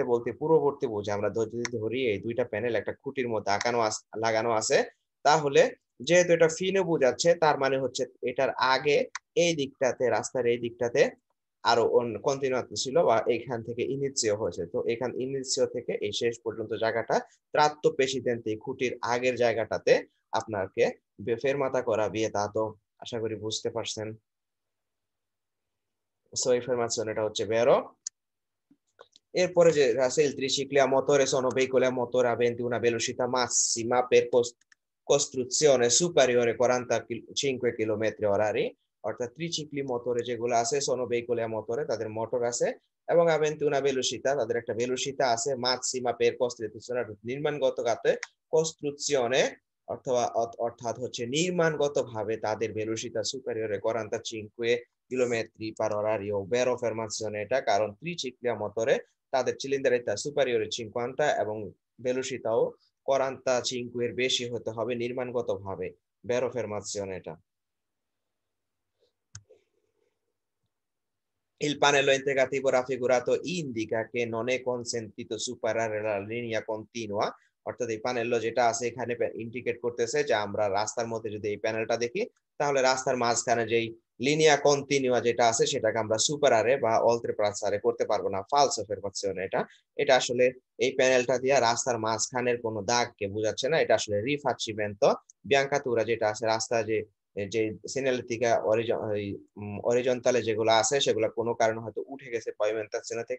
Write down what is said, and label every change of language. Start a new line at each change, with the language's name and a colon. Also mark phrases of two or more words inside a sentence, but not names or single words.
Bangla: বলতে পূর্ববর্তী বোঝে আমরা যদি ধরি এই দুইটা প্যানেল একটা খুঁটির মধ্যে লাগানো আছে তাহলে যেহেতু এটা ফিনে বোঝাচ্ছে তার মানে হচ্ছে এটার আগে এই দিকটাতে রাস্তার এই দিকটাতে আরো কন্টিনিউয়াস ছিল বা এখান থেকে ইনিসিও হয়েছে তো এখান ইনিসিও থেকে এই শেষ পর্যন্ত জায়গাটা
Italian: tratto precedente
Bangla: খুঁটির আগের জায়গাটাতে আপনাকে ফেরমাতা করা বিয়ে তা তো আশা করি বুঝতে পারছেন। সো ইনফরমেশন এটা হচ্ছে বেরো এরপরে যে
Italian: il triciclo a motore sono veicoli a motore aventi una velocità massima per costruzione superiore 45 km orari
Bangla: অর্থাৎ
Italian: tricicli motore
Bangla: যেগুলো আছে
Italian: sono veicoli a motore
Bangla: তাদের মোটর আছে এবং
Italian: aventi una velocità
Bangla: তাদের একটা ভেলোসিটা আছে
Italian: massima per costruzione
Bangla: নির্মাণগত গাতে costruzione অথবা অর্থাৎ হচ্ছে নির্মাণগত ভাবে তাদের ভেলোসিটা
Italian: superiore 45 chilometri per orario vero affermazione
Bangla: এটা কারণ
Italian: triciclia motore
Bangla: তাদের
Italian: cilindrata superiore 50
Bangla: এবং ভেলোসিটাও 45 এর বেশি হতে হবে নির্মাণগত ভাবে
Italian: vero affermazione
Bangla: এটা।
Italian: Il pannello integrativo raffigurato indica che non è consentito superare la linea continua
Bangla: অর্থাৎ এই প্যানেল যেটা আছে এখানে ইন্ডিকেট করতেছে যে আমরা রাস্তার মধ্যে যদি এই প্যানেলটা দেখি তাহলে রাস্তার মাঝখানে যেই
Italian: linea continua
Bangla: যেটা আছে সেটাকে আমরা সুপারারে বা oltrepassare করতে পারবো না ফালসো affermazione এটা এটা আসলে এই প্যানেলটা দিয়ে রাস্তার মাঝখানের কোনো দাগকে বোঝাচ্ছে না এটা আসলে
Italian: rifacimento biancatura
Bangla: যেটা আছে রাস্তা যে
Italian: segnaletica orizzontale
Bangla: যেগুলো আছে সেগুলো কোনো কারণে হয়তো উঠে গেছে পাইমেন্টাসিনা থেকে